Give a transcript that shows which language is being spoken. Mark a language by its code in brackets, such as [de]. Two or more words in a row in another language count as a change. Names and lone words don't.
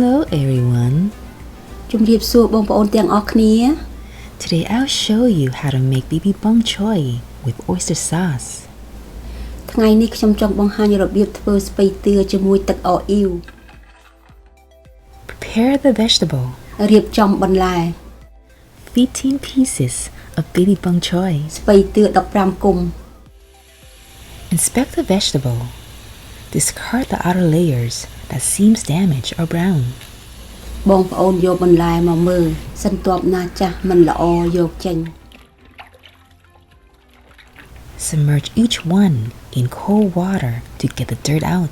[en] everyone. [km] ជំរាបសួរបងប្អូនទាំងអស់គ្នា [en] Today I'll show you how to make BB bok choy with oyster sauce. [km] ថ្ងៃនេះខ្ញុំចង់បង្ហាញរបៀបធ្វើស្ពៃតឿជាមួយទឹកអូអ៊ីវ [en] Prepare the vegetable. [km] រៀបចំបន្លែ [en] 15 pieces of BB bok choy. [km] ស្ពៃតឿ15គុំ [en] Inspect the vegetable. Discard the outer layers that seems damaged or brown. [km] បងប្អូនយកបន្លែមកមើលសិនទ័ពណាចាស់មិនល្អយកចេញ [en] Submerge each one in cold water to get the dirt out.